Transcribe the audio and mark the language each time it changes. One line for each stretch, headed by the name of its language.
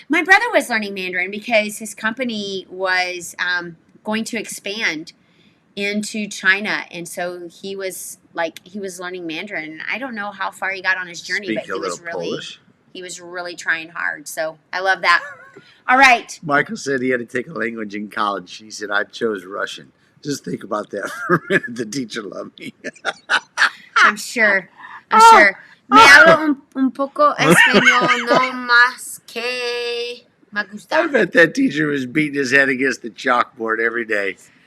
English: my brother was learning Mandarin because his company was going to expand into China, and so he was learning Mandarin. I don't know how far he got on his journey, but he was really trying hard. So I love that. All right. Michael said he had to take a language in college. He said, I chose Russian. Just think about that for a minute. The teacher loved me. I'm sure.
Spanish: Me hablo un poco español, no más que me gusta.
English: I bet that teacher was beating his head against the chalkboard every day.